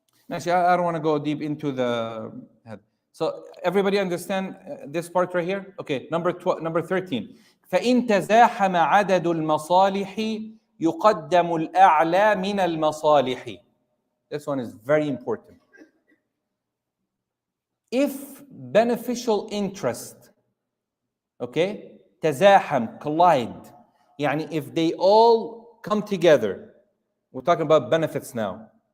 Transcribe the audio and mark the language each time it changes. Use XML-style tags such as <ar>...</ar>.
<en>Actually, I don't want to go deep into the head. So everybody understand this part right here? Okay, number 13.</en> <ar>فإن تزاحم عدد المصالح يقدم الأعلى من المصالح.</ar> <en>This one is very important. If beneficial interest, okay, تزاحم, collide,</en> <ar>يعني</ar> <en>if they all come together, we're talking about benefits now.</en>